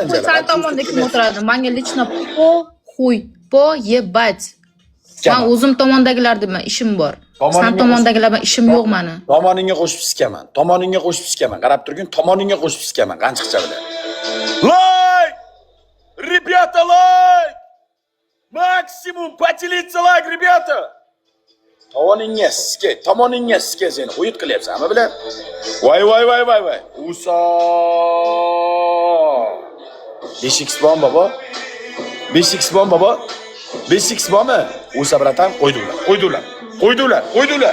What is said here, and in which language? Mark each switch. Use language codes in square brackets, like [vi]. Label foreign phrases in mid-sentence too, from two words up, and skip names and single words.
[uz] Sen tomonda kim o'tiradi? Menga [ru] лично ебать. [uz] Men o'zim tomondagilar dema ishim bor. Sen tomondagilar bilan ishim yo'q meni. Tomoningga qo'shib sikaman. Qarab turgin, tomoningga qo'shib sikaman qanchiqcha bilan. Like! [ru] Ребята, like! Максимум поделиться like, ребята! [uz] Tomoningga sike seni qo'yib qilyapsan, hamma bilan. Voy. Uso. 5x bormi, babo? 5x bormi? Uso bratan qo'ydilar.